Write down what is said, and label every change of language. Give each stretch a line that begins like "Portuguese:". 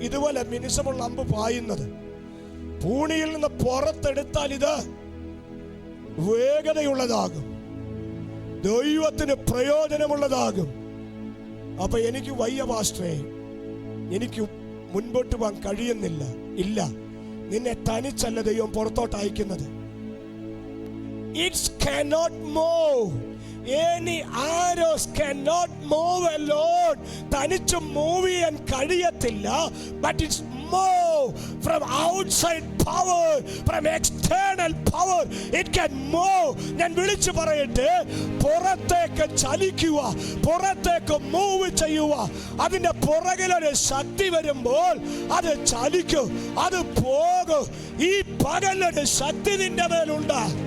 Malayalam: ഇതുപോലെ മിനുസമുള്ള അമ്പ് പായുന്നത് പൂണിയിൽ നിന്ന് പുറത്തെടുത്താൽ ഇത് വേഗതയുള്ളതാകും, ദൈവത്തിന് പ്രയോജനമുള്ളതാകും. അപ്പൊ എനിക്ക് വയ്യ പാസ്റ്ററേ, എനിക്ക് മുൻപോട്ട് പോകാൻ കഴിയുന്നില്ല. ഇല്ല, നിന്നെ തനിച്ചല്ല ദൈവം പുറത്തോട്ട് അയക്കുന്നത്.
English: It cannot move. Any arrows cannot move alone.
Malayalam: തനിച്ച് മൂവ് ചെയ്യാൻ കഴിയത്തില്ല.
English: But it's move from outside power, from external power. It can move.
Malayalam: ഞാൻ വിളിച്ചു പറയട്ടെ, പുറത്തേക്ക് ചലിക്കുക, പുറത്തേക്ക് മൂവ് ചെയ്യുക. അതിന്റെ പുറകിലൊരു ശക്തി വരുമ്പോൾ അത് ചലിക്കും, അത് പോകും. ഈ പകലൊരു ശക്തി നിന്റെ മേലുണ്ട്.